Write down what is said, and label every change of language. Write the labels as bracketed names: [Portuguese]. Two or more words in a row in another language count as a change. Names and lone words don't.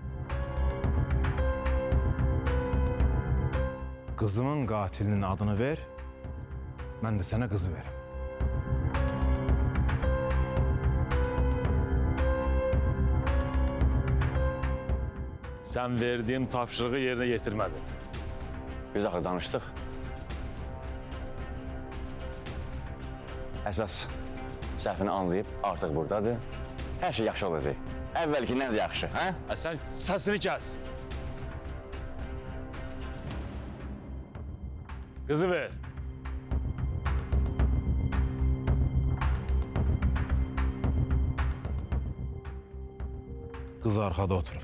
[Turkish] Kızımın katilinin adını ver, ben de sana kızı veririm. Sen verdiğim tapşırığı yerine getirmedin. [Azerbaijani] Biz axı danışdıq. Əsas səhvini anlayıb artıq buradadır. Hər şey yaxşı olacaq. Əvvəlkindən də yaxşı, hə? [Turkish] Sen sesini kes. Kızı ver. Kız arkada oturur.